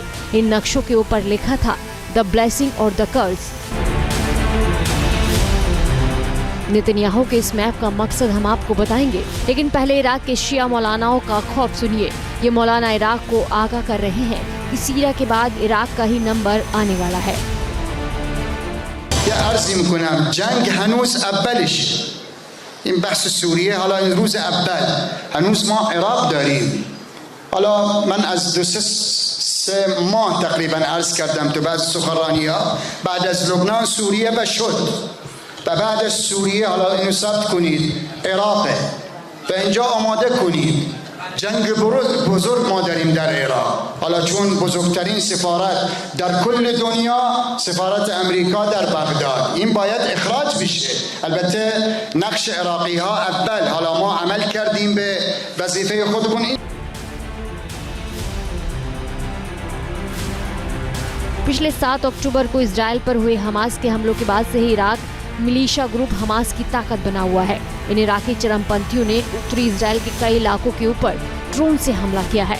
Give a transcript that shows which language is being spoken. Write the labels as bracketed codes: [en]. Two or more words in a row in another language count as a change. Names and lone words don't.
[hi] इन नक्शों के ऊपर लिखा था [en] the blessing [hi] और [en] the curse. [hi] नेतन्याहू के इस मैप का मकसद हम आपको बताएंगे, लेकिन पहले इराक के शिया मौलानाओं का खौफ सुनिए। ये मौलाना इराक को आगाह कर रहे हैं कि सीरिया के बाद इराक का ही नंबर आने वाला है। [fa] عرض میکنم جنگ هنوز اولش این بحث سوریه حالا این روز اول هنوز ما عراق داریم. حالا من از 2-3 ماه تقریبا عرض کردم تو بعض سخنرانی‌ها بعد از لبنان سوریه و شد و بعد از سوریه حالا اینو ثبت کنید عراقه و اینجا آماده کنید جنگ بزرگ ما داریم در عراق. حالا چون بزرگترین سفارت در کل دنیا سفارت امریکا در بغداد این باید اخراج بشه. البته نقش عراقی ها اول حالا ما عمل کردیم به وظیفه خودمون. [hi] पिछले 7 अक्टूबर को इजराइल पर हुए हमास के हमलों के बाद से ही इराक [en] militia group [hi] हमास की ताकत बना हुआ है। इन इराकी चरमपंथियों ने उत्तरी इजराइल के कई इलाकों के ऊपर ड्रोन से हमला किया है।